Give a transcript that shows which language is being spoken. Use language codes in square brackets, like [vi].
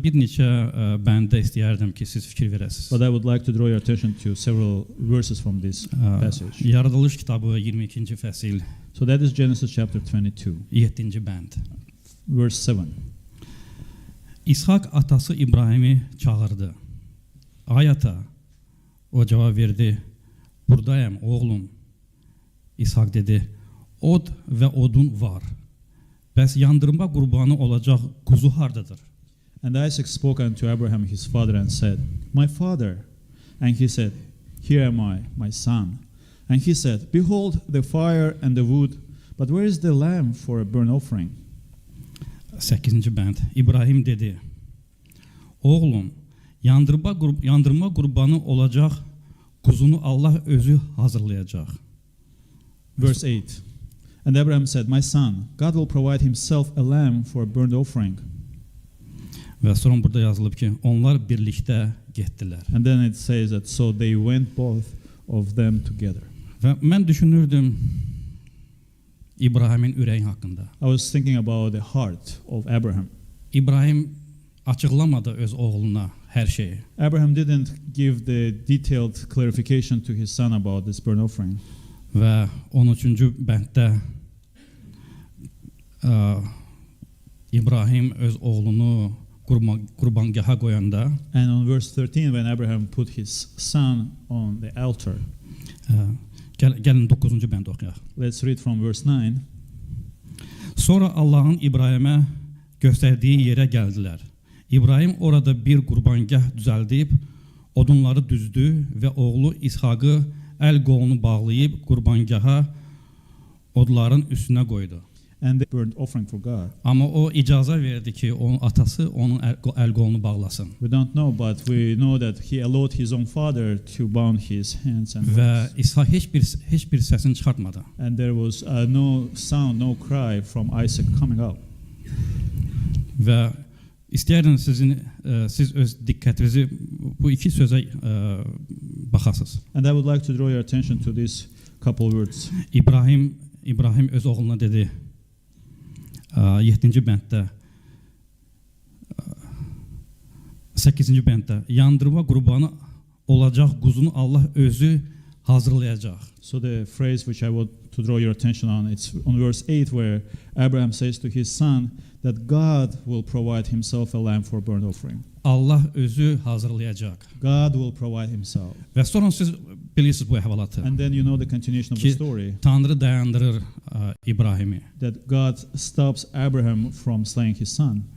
[az] bir neçə bəndə istəyərdim ki, siz fikir verəsiniz. [en] But I would like to draw your attention to several verses from this passage. [az] Yaradılış kitabı 22-ci fəsil, [en] So that is Genesis chapter 22, [az] 7-ci bənd. [en] verse 7. [az] İshak atası İbrahimi çağırdı. Ay ata, o cavab verdi, buradayım oğlum. İshak dedi, od və odun var. Bəs yandırma qurbanı olacaq quzu hardadır? [en] And Isaac spoke unto Abraham his father and said, My father. And he said, Here am I, my son. And he said, Behold the fire and the wood, but where is the lamb for a burnt offering? [az] 8-ci bənd. İbrahim dedi, oğlum, yandırma qurbanı olacaq quzunu Allah özü hazırlayacaq. [en] Verse 8. And Abraham said, My son, God will provide himself a lamb for a burnt offering. [az] Və sonra burada yazılıb ki, onlar birlikdə getdilər. [en] And then it says that so they went both of them together. [az] Və mən düşünürdüm İbrahimin ürəyi haqqında. [en] I was thinking about the heart of Abraham. [az] İbrahim açıqlamadı öz oğluna hər şeyi. [en] Abraham didn't give the detailed clarification to his son about this burnt offering. [az] Və 13-cü bənddə İbrahim öz oğlunu qurbangaha qoyanda [en] And on verse 13, when Abraham put his son on the altar, [az] gəlin 9-cu bənd oxuyaq. [en] let's read from verse 9. [az] Sonra Allahın İbrahimə göstərdiyi yerə gəldilər. İbrahim orada bir qurbangah düzəldib, odunları düzdü və oğlu İshaqı əl qolunu bağlayıb qurbangaha odların üstünə qoydu. [en] And the burnt offering for God. [az] Amma o icazə verdi ki, onun atası onun əl qolunu bağlasın. [en] We don't know, but we know that he allowed his own father to bound his hands and [az] Və [en] legs. [az] İshaq heç bir səsini çıxartmadı. [en] And there was no sound, no cry from Isaac coming out. [az] Və istəyərdim siz öz diqqətinizi bu iki sözə baxasınız. [en] And I would like to draw your attention to these couple words. [az] İbrahim öz oğluna dedi, 7-ci bənddə, 8-ci bənddə, yandırma qurbanı olacaq quzunu Allah özü hazırlayacaq. [en] So the phrase which I want to draw your attention on, it's on verse 8 where Abraham says to his son that God will provide himself a lamb for burnt offering. [az] Allah özü hazırlayacaq. [en] God will provide himself. [az] Və sonra siz bilirsiniz bu əhvalatı. [en] And then you know the continuation of the story. [az] Tanrı dayandırır İbrahimi. [en] That God stops Abraham from slaying his son.